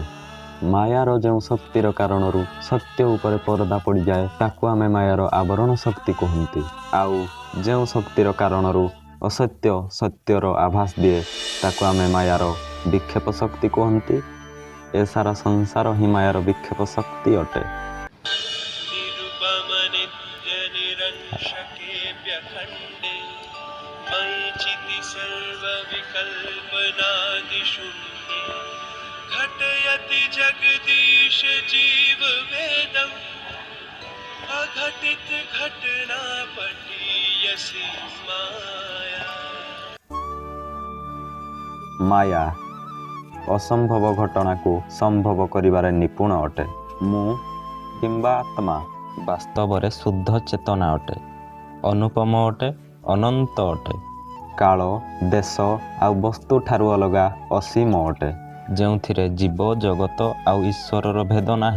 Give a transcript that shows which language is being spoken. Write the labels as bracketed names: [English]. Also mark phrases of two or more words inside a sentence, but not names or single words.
[Odia] ମାୟାର ଯେଉଁ ଶକ୍ତିର କାରଣରୁ ସତ୍ୟ ଉପରେ ପରଦା ପଡ଼ିଯାଏ ତାକୁ ଆମେ ମାୟାର ଆବରଣ ଶକ୍ତି କୁହନ୍ତି। ଆଉ ଯେଉଁ ଶକ୍ତିର କାରଣରୁ ଅସତ୍ୟ ସତ୍ୟର ଆଭାସ ଦିଏ ତାକୁ ଆମେ ମାୟାର ବିକ୍ଷେପ ଶକ୍ତି କୁହନ୍ତି। ଏ ସାରା ସଂସାର ହିଁ ମାୟାର ବିକ୍ଷେପ ଶକ୍ତି ଅଟେ। [Sanskrit] निरुपम नित्य निरंशकेऽप्यखण्डे मयि चिति सर्वविकल्पनादिशून्ये घटयति जगदीश जीववेदम् अघटित घटना पठीयसि माया। [Odia] ମାୟା ଅସମ୍ଭବ ଘଟଣାକୁ ସମ୍ଭବ କରିବାରେ ନିପୁଣ ଅଟେ। ମୁଁ କିମ୍ବା ଆତ୍ମା ବାସ୍ତବରେ ଶୁଦ୍ଧ ଚେତନା ଅଟେ, ଅନୁପମ ଅଟେ, ଅନନ୍ତ ଅଟେ। କାଳ, ଦେଶ ଆଉ ବସ୍ତୁ ଠାରୁ ଅଲଗା ଅସୀମ ଅଟେ, ଯେଉଁଥିରେ ଜୀବ, ଜଗତ ଆଉ ଈଶ୍ୱରର ଭେଦ ନାହିଁ।